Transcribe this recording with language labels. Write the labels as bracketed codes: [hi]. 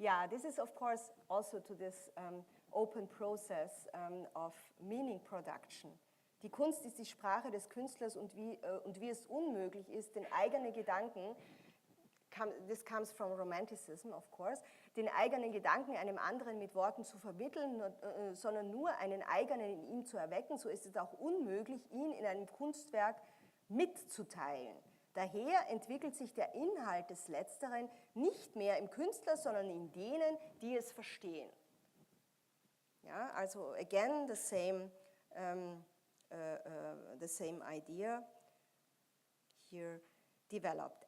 [en] This is of course also to this open process of meaning production. [de] Die Kunst ist die Sprache des Künstlers und wie es unmöglich ist, den eigenen Gedanken, [en] this comes from Romanticism, of course, [de] den eigenen Gedanken einem anderen mit Worten zu vermitteln, sondern nur einen eigenen in ihm zu erwecken, so ist es auch unmöglich, ihn in einem Kunstwerk mitzuteilen. Daher entwickelt sich der Inhalt des Letzteren nicht mehr im Künstler, sondern in denen, die es verstehen. [en] Ja, also again, the same idea here developed.